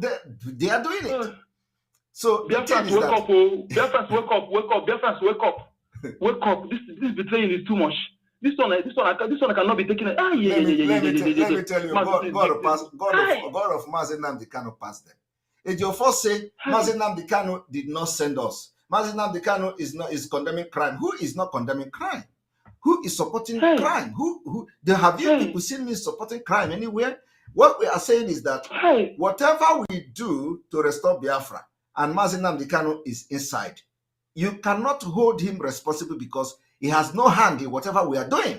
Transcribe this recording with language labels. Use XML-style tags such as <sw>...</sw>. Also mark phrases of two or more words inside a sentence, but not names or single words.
<en>They are doing it. So Biafrans wake up, Biafrans wake up, Biafrans wake up. Wake up. This betraying is too much. This one cannot be taken. Let me tell you, God of Mazi Nnamdi Kanu passed them. Ejiofor say Mazi Nnamdi Kanu did not send us. Mazi Nnamdi Kanu is condemning crime. Who is not condemning crime? Who is supporting crime? Have you people seen me supporting crime anywhere? What we are saying is that whatever we do to restore Biafra, and Mazi Nnamdi Kanu is inside, you cannot hold him responsible because he has no hand in whatever we are doing.</en>